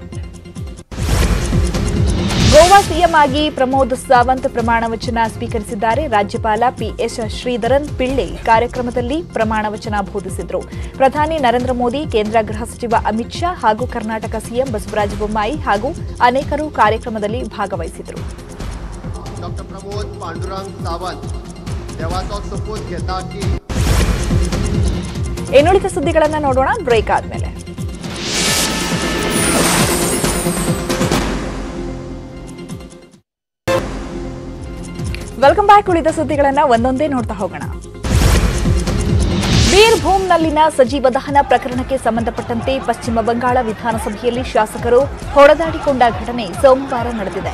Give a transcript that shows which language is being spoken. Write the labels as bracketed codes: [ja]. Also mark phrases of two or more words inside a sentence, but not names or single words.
[kn] ಗೋವಾ ಸಿಎಂ ಆಗಿ ಪ್ರಮೋದ್ ಸಾವಂತ್ ಪ್ರಮಾಣ ವಚನ ಸ್ವೀಕರಿಸಿದ್ದಾರೆ. ರಾಜ್ಯಪಾಲ ಪಿಎಸ್ ಶ್ರೀಧರನ್ ಪಿಳ್ಳೆ ಕಾರ್ಯಕ್ರಮದಲ್ಲಿ ಪ್ರಮಾಣ ವಚನ ಬೋಧಿಸಿದರು. ಪ್ರಧಾನಿ ನರೇಂದ್ರ ಮೋದಿ, ಕೇಂದ್ರ ಗೃಹ ಸಚಿವ ಅಮಿತ್ ಶಾ ಹಾಗೂ ಕರ್ನಾಟಕ ಸಿಎಂ ಬಸವರಾಜ ಬೊಮ್ಮಾಯಿ ಹಾಗೂ ಅನೇಕರು ಕಾರ್ಯಕ್ರಮದಲ್ಲಿ ಭಾಗವಹಿಸಿದರು. [kok] डॉक्टर प्रमोद पांडुरंग सावंत देवाचा शपथ घेता की [kn] ಇನ್ನುಳಿದ ಸುದ್ದಿಗಳನ್ನು ನೋಡೋಣ ಬ್ರೇಕ್ ಆದ್ಮೇಲೆ. [en] welcome back. [kn] ಉಳಿದ ಸುದ್ದಿಗಳನ್ನು ಒಂದೊಂದೇ ನೋಡ್ತಾ ಹೋಗೋಣ. ಬೀರ್ಭೂಮ್ನಲ್ಲಿನ ಸಜೀವ ದಹನ ಪ್ರಕರಣಕ್ಕೆ ಸಂಬಂಧಪಟ್ಟಂತೆ ಪಶ್ಚಿಮ ಬಂಗಾಳ ವಿಧಾನಸಭೆಯಲ್ಲಿ ಶಾಸಕರು ಹೊಡೆದಾಡಿಕೊಂಡ ಘಟನೆ ಸೋಮವಾರ ನಡೆದಿದೆ.